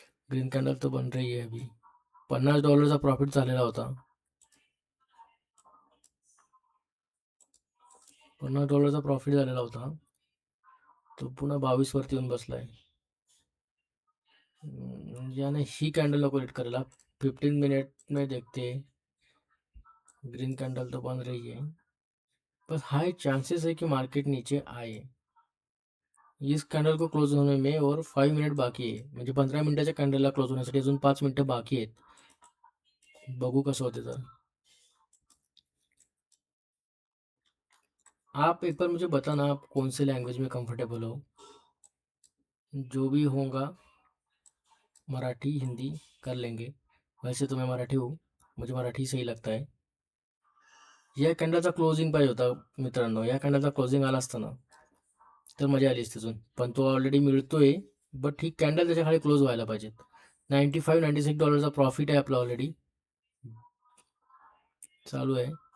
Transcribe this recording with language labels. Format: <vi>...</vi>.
<mr>Green candle तर बन रही आहे अभी। $50 प्रॉफिट झालेला होता। $50 प्रॉफिट झालेला होता, तो पुन्हा 22 वरती येऊन बसलाय। याने ही कैंडल नको हिट करेला।</mr> <hi>15 मिनट में देखते हैं। ग्रीन कैंडल तो बन रही है, बस हाई चांसेस है कि मार्केट नीचे आए इस कैंडल को क्लोज होने में।</hi> <mr>और 5 मिनट बाकी आहे, म्हणजे 15 मिनिटाच्या कॅन्डलला क्लोज होण्यासाठी अजून 5 मिनिटं बाकी आहेत। बघू कसं होते तर।</mr> <hi>आप एक बार मुझे बताना आप कौन से लैंग्वेज में कंफर्टेबल हो। जो भी होगा मराठी हिंदी कर लेंगे। वैसे तो मैं मराठी हूँ, मुझे मराठी सही लगता है।</hi> <mr>या कॅन्डलचा क्लोजिंग पाहिजे होता मित्रांनो, या कॅन्डलचा क्लोजिंग आला असता ना तर मजा आली असती अजून, पण तो ऑलरेडी मिळतोय। बट ही कॅन्डल त्याच्या खाली क्लोज व्हायला पाहिजेत। $95-96 प्रॉफिट आहे आपला ऑलरेडी चालू आहे।</mr>